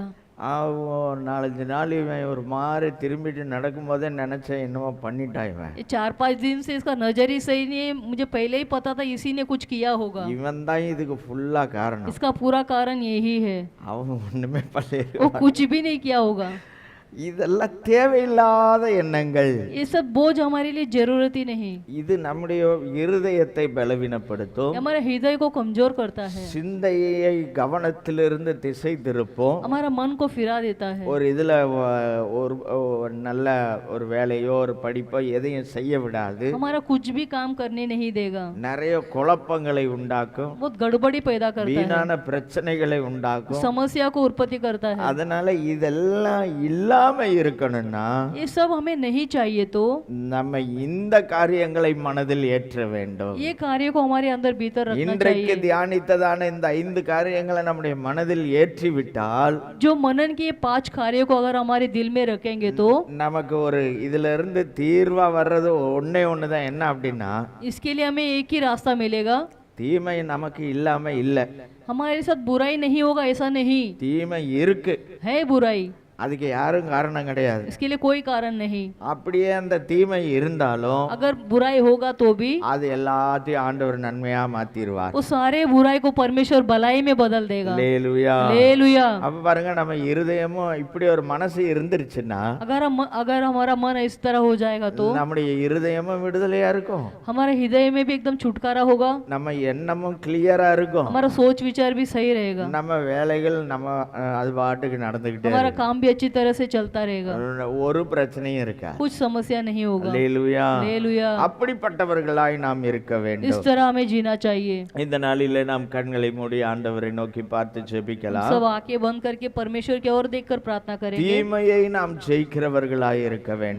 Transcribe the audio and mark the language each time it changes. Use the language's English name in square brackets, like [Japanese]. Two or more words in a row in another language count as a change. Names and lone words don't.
[Tamil] ஒரு 4-5 நாள் இவன் ஒரு மாதிரி திரும்பிட்டு நடக்கும்போதே நினைச்சேன் என்னமோ பண்ணிட்டான் இவன். [Hindi] ये 4-5 दिन से इसका नज़र ही सही नहीं है, मुझे पहले ही पता था इसी ने कुछ किया होगा। [Tamil] இவன் தான் இதுக்கு ஃபுல்லா காரணம். [Hindi] इसका पूरा कारण यही है, [Tamil] அவன் ஒண்ணுமே பண்ணல. [Hindi] वो कुछ भी नहीं किया होगा। [Tamil] இதெல்லாம் தேவையில்லாத எண்ணங்கள். [Hindi] ये सब बोझ हमारे लिए जरूरत ही नहीं, [Tamil] இது நம்முடைய இருதயத்தை பலவீனப்படுத்தும். [Hindi] ये हमारे हृदय को कमजोर करता है, [Tamil] சிந்தையை கவனத்திலிருந்து திசை திருப்பும். [Hindi] हमारा मन को फिरा देता है। [Tamil] ஒரு இதுல ஒரு நல்ல ஒரு வேலையோ ஒரு படிப்போ எதையும் செய்ய விடாது. [Hindi] हमारा कुछ भी काम करने नहीं देगा, [Tamil] நிறைய குழப்பங்களை உண்டாக்கும். [Hindi] बहुत गड़बड़ी पैदा करता है, [Tamil] வீணான பிரச்சனைகளை உண்டாக்கும். [Hindi] समस्या को उत्पत्ति करता है। [Tamil] அதனால இதெல்லாம் இல்லாம இருக்கணும்னா [Hindi] ये सब हमें नहीं चाहिए, तो [Tamil] நம்ம இந்த காரியங்களை மனதில் ஏற்ற வேண்டும். [Hindi] ये कार्य को हमारे अंदर भीतर रखना [Tamil] இன்றைக்கு [Hindi] चाहिए। [Tamil] தியானித்ததான இந்த 5 காரியங்களை நம்முடைய மனதில் ஏற்றி விட்டால் [Hindi] जो मनन के 5 कार्यों को अगर हमारे दिल में रखेंगे तो [Tamil] நமக்கு ஒரு இதுல இருந்து தீர்வா வர்றது ஒண்ணே ஒண்ணுதான். என்ன அப்படின்னா [Hindi] इसके लिए हमें एक ही रास्ता मिलेगा। [Tamil] தீமை நமக்கு இல்லாம இல்ல, [Hindi] हमारे साथ बुराई नहीं होगा ऐसा नहीं [Tamil] தீமை இருக்கு. [Hindi] है, बुराई [Tamil] அதுக்கு யாரும் காரணம் கிடையாது. [Hindi] इसके लिए कोई कारण नहीं। [Tamil] அப்படியே அந்த தீமை இருந்தாலும் [Hindi] अगर बुराई होगा तो भी [Tamil] அது எல்லாத்தையும் ஆண்டவர் நன்மையா மாத்திடுவார். [Hindi] वो सारे बुराई को परमेश्वर भलाई में बदल देगा। [Tamil] அல்லேலூயா. [Hindi] हालेलुया। [Tamil] அப்ப பாருங்க நம்ம இருதயமும் இப்படி ஒரு மனசு இருந்துருச்சுன்னா [Hindi] अगर हमारा मन इस तरह हो जाएगा तो [Tamil] நம்முடைய இருதயமும் விடுதலையா இருக்கும். [Hindi] हमारे हृदय में भी एकदम छुटकारा होगा, [Tamil] நம்ம எண்ணமும் கிளியரா இருக்கும். [Hindi] हमारा सोच विचार भी सही रहेगा, [Tamil] நம்ம வேலைகள் நம்ம அது பாட்டுக்கு நடந்துகிட்டே [Hindi] हमारा [Tamil] இருக்கும். [Hindi] काम भी अच्छी तरह से चलता रहेगा, [Tamil] ஒரு பிரச்சனையும் இருக்கா. [Hindi] कुछ समस्या नहीं होगा। [Tamil] அல்லேலூயா. [Hindi] हालेलुया। [Tamil] அப்படிப்பட்டவர்களாய் நாம் இருக்க [Hindi] इस [Tamil] வேண்டும். [Hindi] तरह हमें जीना चाहिए। [Tamil] இந்த நாளிலே நாம் கண்களை மூடி ஆண்டவரை நோக்கி பார்த்து ஜெபிக்கலாம். [Hindi] सब आंखें बंद करके परमेश्वर की ओर देखकर प्रार्थना करेंगे। [Tamil] தீமையை நாம் ஜெயிக்கிறவர்களாய் இருக்க வேண்டும்.